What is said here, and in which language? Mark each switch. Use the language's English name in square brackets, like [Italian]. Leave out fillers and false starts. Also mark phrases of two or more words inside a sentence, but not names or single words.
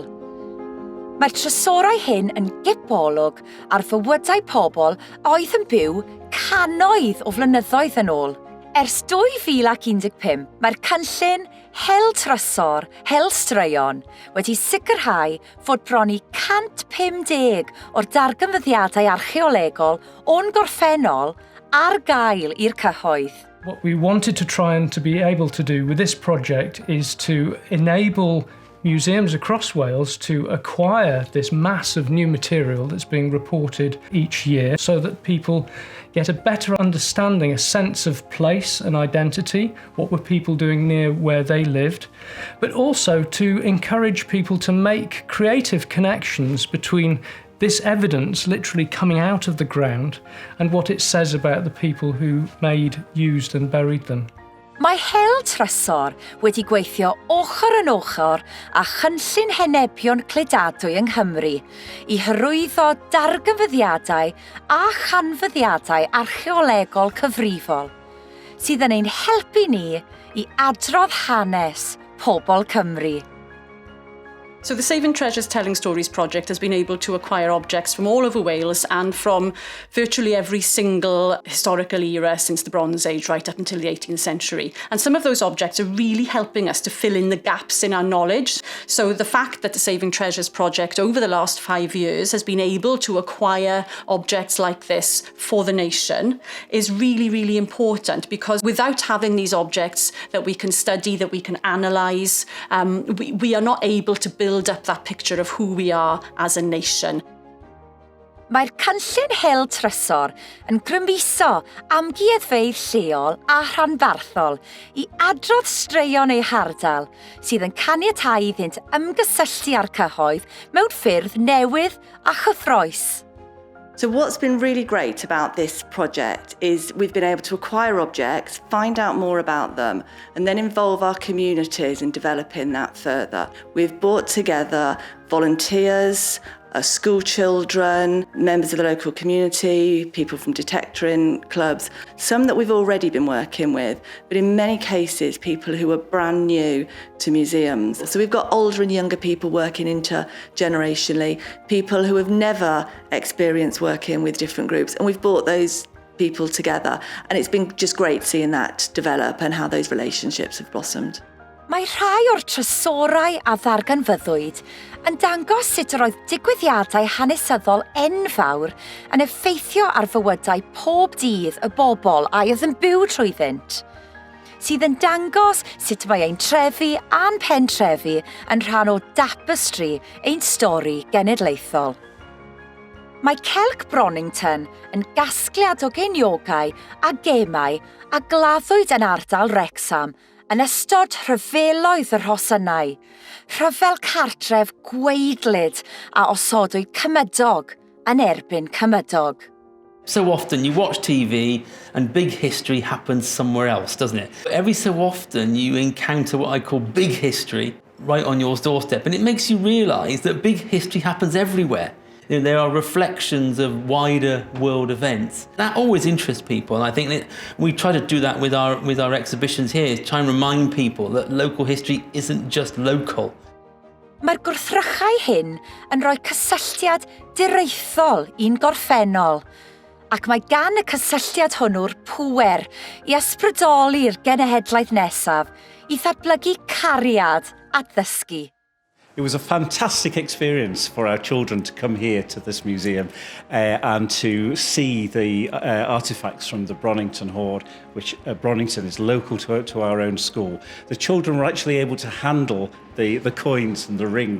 [Welsh] Mae'r trysorau hyn yn gibolwg ar fywydau pobl oedd yn byw cannoedd o flynyddoedd yn ôl. Ers 2015, mae'r cynllun Hel Trysor, Hel Straeon wedi sicrhau fod bron i 150 o'r darganfyddiadau archeolegol o'n gorffennol ar gael i'r cyhoedd. [English] What we wanted to try and to be able to do with this project is to enable museums across Wales to acquire this mass of new material that's being reported each year so that people get a better understanding, a sense of place and identity, what were people doing near where they lived, but also to encourage people to make creative connections between this evidence literally coming out of the ground and what it says about the people who made, used and buried them. [Welsh] Mae Hel Trysor wedi gweithio ochr yn ochr â chynllun henebion cledadwy yng Nghymru i hyrwyddo darganfyddiadau a chanfyddiadau archeolegol cyfrifol, sydd yn ein helpu ni i adrodd hanes pobl Cymru. [English] So the Saving Treasures Telling Stories project has been able to acquire objects from all over Wales and from virtually every single historical era since the Bronze Age right up until the 18th century. And some of those objects are really helping us to fill in the gaps in our knowledge. So the fact that the Saving Treasures project over the last 5 years has been able to acquire objects like this for the nation is really, really important, because without having these objects that we can study, that we can analyse, we are not able to build up that picture of who we are as a nation. [Welsh] Mae'r cynllun Hel Trysor yn grymuso amgueddfeydd lleol a rhanbarthol i adrodd straeon eu hardal sydd yn caniatáu iddynt ymgysylltu â'r cyhoedd mewn ffyrdd newydd a chyffrous. [English] So what's been really great about this project is we've been able to acquire objects, find out more about them, and then involve our communities in developing that further. We've brought together volunteers, school children, members of the local community, people from detectoring clubs, some that we've already been working with, but in many cases people who are brand new to museums. So we've got older and younger people working intergenerationally, people who have never experienced working with different groups, and we've brought those people together, and it's been just great seeing that develop and how those relationships have blossomed. [Welsh] Mae rhai o'r trysorau a ddarganfyddwyd yn dangos sut yr oedd digwyddiadau hanesyddol enfawr yn effeithio ar fywydau pob dydd y bobl a oedd yn byw trwyddynt, sydd yn dangos sut mae ein trefi a'n pentrefi yn rhan o dapestri ein stori genedlaethol. Mae Celc Bronington yn gasgliad o geiniogau a gemau a gladdwyd yn ardal Wrecsam yn ystod rhyfeloedd yr Rhosynau, rhyfel cartref gweidlyd a osodwyd cymydog yn erbyn cymydog. [English] So often you watch TV and big history happens somewhere else, doesn't it? Every so often you encounter what I call big history right on your doorstep, and it makes you realise that big history happens everywhere. You know, there are reflections of wider world events. That always interests people, and I think that we try to do that with our exhibitions here, is try and remind people that local history isn't just local. [Welsh] Mae'r gwrthrychau hyn yn rhoi cysylltiad diraethol i'n gorffennol, ac mae gan y cysylltiad hwnnw'r pŵer i ysbrydoli'r genhedlaeth nesaf i ddatblygu cariad a ddysgu. [English] It was a fantastic experience for our children to come here to this museum and to see the artefacts from the Bronington Hoard, which Bronington is local to our own school. The children were actually able to handle the coins and the ring.